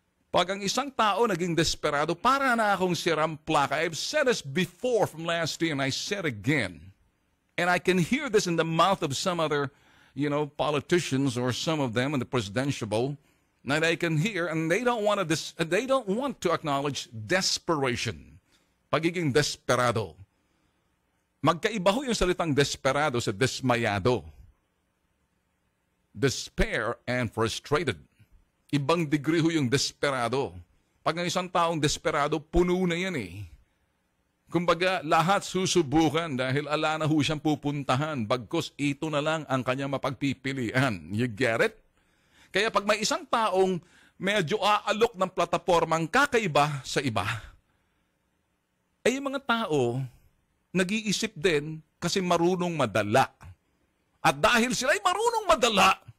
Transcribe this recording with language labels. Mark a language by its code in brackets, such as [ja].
[tl] Pag ang isang tao naging desperado, para na akong siramplaka. [en] I've said this before from last year and I said again. And I can hear this in the mouth of some other, politicians or some of them in the presidential bowl. That I can hear and they don't want to acknowledge desperation. [tl] Pagiging desperado. Magkaiba ho yung salitang desperado sa desmayado. [en] Despair and frustrated. [tl] Ibang degree ho yung desperado. Pag ang isang taong desperado, puno na yan eh. Kumbaga, lahat susubukan dahil ala na ho siyang pupuntahan. Bagkos ito na lang ang kanyang mapagpipilian. [en] You get it? [tl] Kaya pag may isang taong medyo aalok ng platapormang kakaiba sa iba, ay yung mga tao nag-iisip din kasi marunong madala. At dahil sila'y marunong madala,